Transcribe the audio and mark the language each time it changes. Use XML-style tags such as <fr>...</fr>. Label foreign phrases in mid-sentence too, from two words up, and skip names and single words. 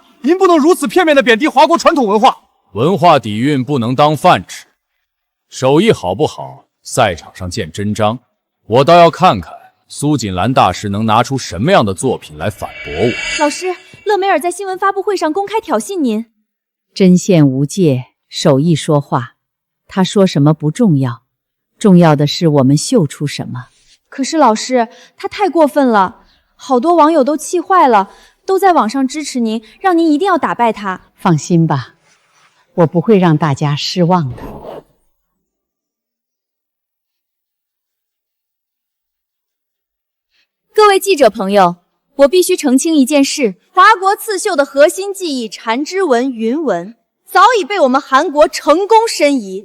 <zh>您不能如此片面地貶低華國傳統文化。文化底蘊不能當飯吃，手藝好不好，賽場上見真章。我倒要看看蘇錦蘭大師能拿出什麼樣的作品來反駁我。老師，勒梅爾在新聞發布會上公開挑釁您。針線無界，手藝說話。他說什麼不重要，重要的是我們繡出什麼。可是老師，他太過分了。好多网友都气壞了，都在網上支持您，讓您一定要打敗他。放心吧，我不會讓大家失望的。各位記者朋友，我必須澄清一件事：華國刺繡的核心技藝纏枝紋、雲紋，早已被我們韓國成功申遺。</zh>